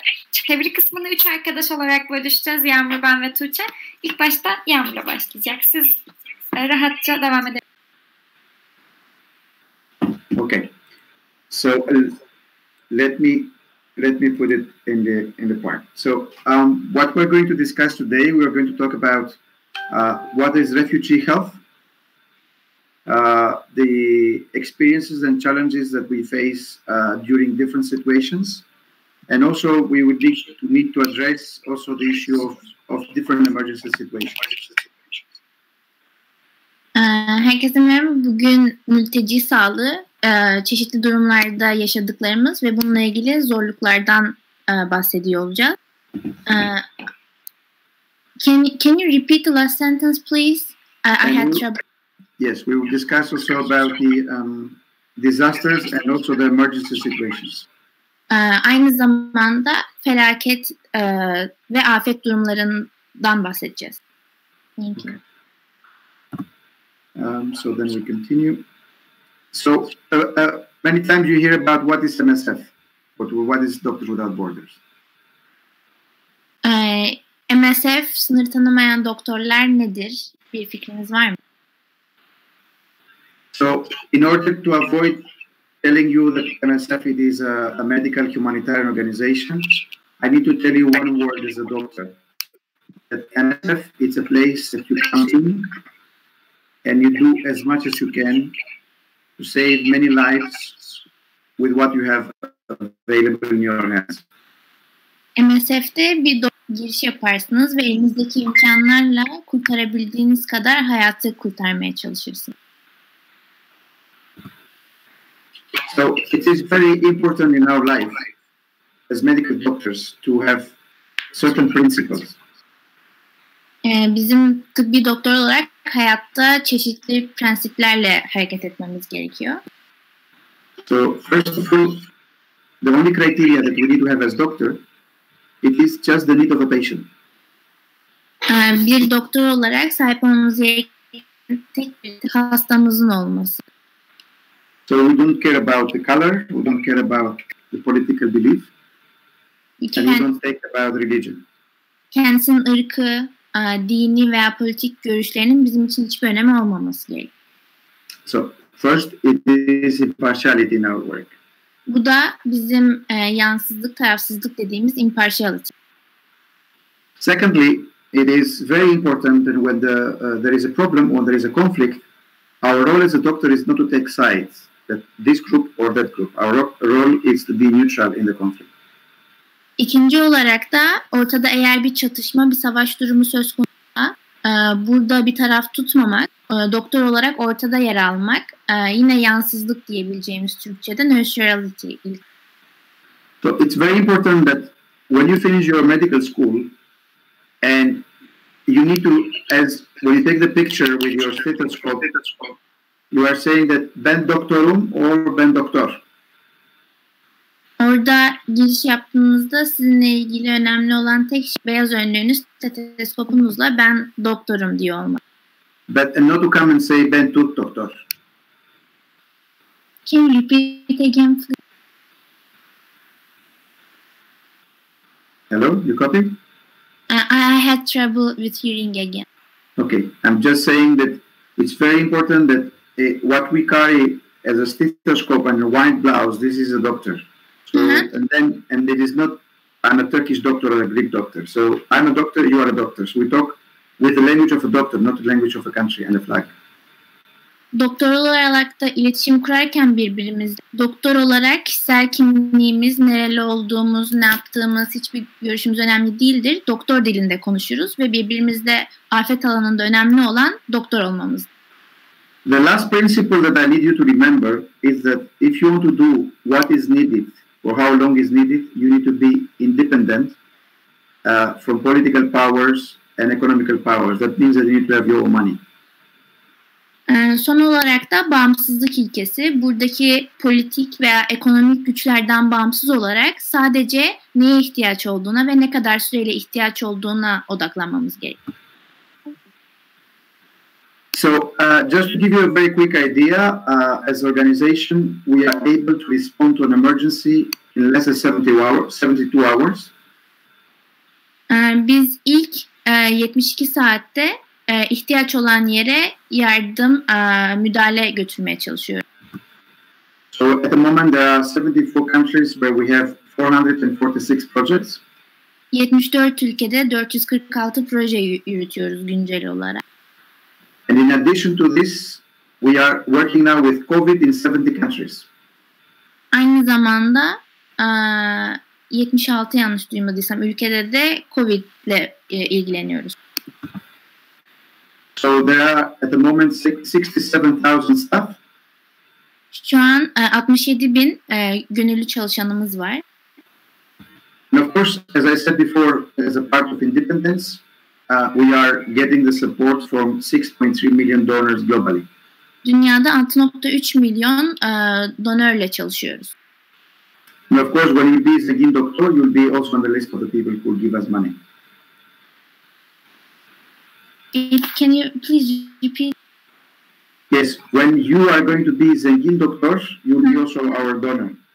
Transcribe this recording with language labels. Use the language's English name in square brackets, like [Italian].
[Turkish] Çeviri kısmını 3 arkadaş olarak bölüşeceğiz. Yağmur, ben ve Tuğçe. İlk başta Yağmur'la başlayacak. Siz rahatça devam edebilirsiniz. [English] Okay. So let me put it in the part. So what we're going to discuss today, we are going to talk about what is refugee health, the experiences and challenges that we face during different situations, and also we would need to address also the issue of different emergency situations. [Turkish] Herkese merhaba. Bugün mülteci sağlığı, çeşitli durumlarda yaşadıklarımız ve bununla ilgili zorluklardan bahsediyor olacağız. [English] Can you repeat the last sentence, please? I had trouble. Yes, we will discuss also about the disasters and also the emergency situations. [Turkish] Aynı zamanda felaket ve afet durumlarından bahsedeceğiz. [English] Thank you. So then we continue. So many times you hear about what is MSF, but what is Doctors Without Borders? [Turkish] MSF, Sınır Tanımayan Doktorlar nedir? Bir fikriniz var mı? [English] So in order to avoid telling you that MSF it is a medical humanitarian organization, I need to tell you one word as a doctor. That MSF is a place that you come in and you do as much as you can to save many lives with what you have available in your hands. [Turkish] MSF'de bir giriş yaparsınız ve elinizdeki imkanlarla kurtarabildiğiniz kadar hayatı kurtarmaya çalışırsınız. [English] So it is very important in our life as medical doctors to have certain principles. [Turkish] Bizim tıbbi doktor olarak hayatta çeşitli prensiplerle hareket etmemiz gerekiyor. [English] So first of all, the only criteria that we need to have as doctor, it is just the need of a patient. [Turkish] Bir doktor olarak sahip olmamız gereken tek bir hastamızın olması. [English] So we don't care about the color, we don't care about the political belief. And we don't take about religion. [Turkish] Kendisinin ırkı, dini veya politik görüşlerinin bizim için hiçbir önemi olmaması gerekiyor. [English] So first, it is impartiality in our work. [Turkish] Bu da bizim yansızlık, tarafsızlık dediğimiz impartiality. [English] Secondly, it is very important that when there is a problem or there is a conflict, our role as a doctor is not to take sides, that this group or that group. Our role is to be neutral in the conflict. [Turkish] İkinci olarak da ortada eğer bir çatışma, bir savaş durumu söz konusuysa burada bir taraf tutmamak, doktor olarak ortada yer almak, yine yansızlık diyebileceğimiz Türkçe'de neutrality. [English] So it's very important that when you finish your medical school and you need to, as when you take the picture with your stethoscope, you are saying that [Turkish] ben doktorum [English] or [Turkish] ben doktor. Orada giriş yaptığınızda sizinle ilgili önemli olan tek şey beyaz önlüğünüz stetoskopunuzla ben doktorum diyor olmak. [English] But not to come and say [Turkish] ben Türk doktor. [English] Can you repeat again, please? Hello, you copy? I had trouble with hearing again. Okay, I'm just saying that it's very important that what we carry as a stethoscope and a white blouse, this is a doctor. So, and it is not, I'm a Turkish doctor or a Greek doctor. So I'm a doctor, you are a doctor. So we talk with the language of a doctor, not the language of a country and a flag. [Turkish] Doktor olarak da iletişim kurarken birbirimizle, doktor olarak kişisel kimliğimiz, nereli olduğumuz, ne yaptığımız, hiçbir görüşümüz önemli değildir. Doktor dilinde konuşuruz ve birbirimizle afet alanında önemli olan doktor olmamız. [English] The last principle that I need you to remember is that if you want to do what is needed or how long is needed, you need to be independent from political powers and economical powers. That means that you need to have your own money. [Turkish] Son olarak da bağımsızlık ilkesi. Buradaki politik veya ekonomik güçlerden bağımsız olarak sadece neye ihtiyaç olduğuna ve ne kadar süreyle ihtiyaç olduğuna odaklanmamız gerekiyor. [English] So just to give you a very quick idea, as an organization, we are able to respond to an emergency in less than 72 hours. [Turkish] Biz ilk 72 saatte ihtiyaç olan yere yardım, müdahale götürmeye çalışıyoruz. [English] So at the moment there are 74 countries where we have 446 projects. [Turkish] 74 ülkede 446 proje yürütüyoruz güncel olarak. [English] And in addition to this, we are working now with COVID in 70 countries. [Turkish] Aynı zamanda 76 yanlış duymadıysam ülkede de COVID ile ilgileniyoruz. [English] So there are at the moment 67,000 staff. [Turkish] Şu an 67.000 gönüllü çalışanımız var. [English] And of course, as I said before, as a part of independence, we are getting the support from 6.3 million donors globally. [Turkish] Dünyada 6.3 milyon donörle çalışıyoruz. [English] And of course, when you be Sevgili doctor, you'll be also on the list of the people who give us money. Can you please repeat? Yes, when you are going to be Sevgili doctor, you'll be also our donor.